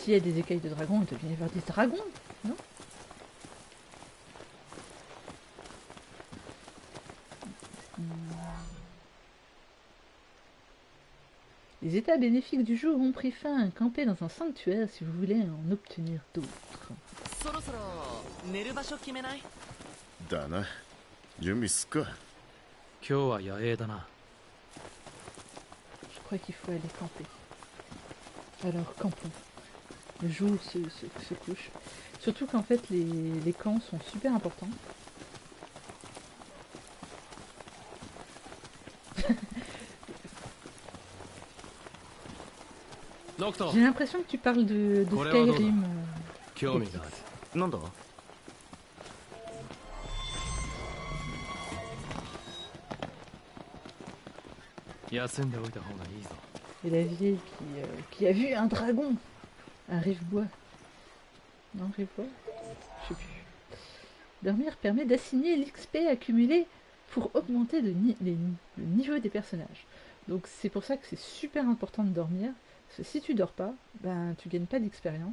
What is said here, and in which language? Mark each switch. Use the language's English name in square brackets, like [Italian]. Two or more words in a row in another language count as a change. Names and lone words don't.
[French] S'il y a des écailles de dragon, on devient voir des dragons, non? Les états bénéfiques du jour ont pris fin. Campez dans un sanctuaire si vous voulez en obtenir d'autres. [Japanese] そろそろ寝る場所決めない？だな。準備すっか。今日は野営だな。 [French] Je crois qu'il faut aller camper. Alors campons. Le jour se couche. Surtout qu'en fait les camps sont super importants. J'ai l'impression que tu parles de Skyrim. [Japanese] 興味がある。なんだ？休んでおいた方がいいぞ。 [French] Et la vieille qui a vu un dragon. Un rive-bois. Non, rive-bois? Je sais plus. Dormir permet d'assigner l'XP accumulé pour augmenter le niveau des personnages. Donc c'est pour ça que c'est super important de dormir. Parce que si tu dors pas, ben tu gagnes pas d'expérience.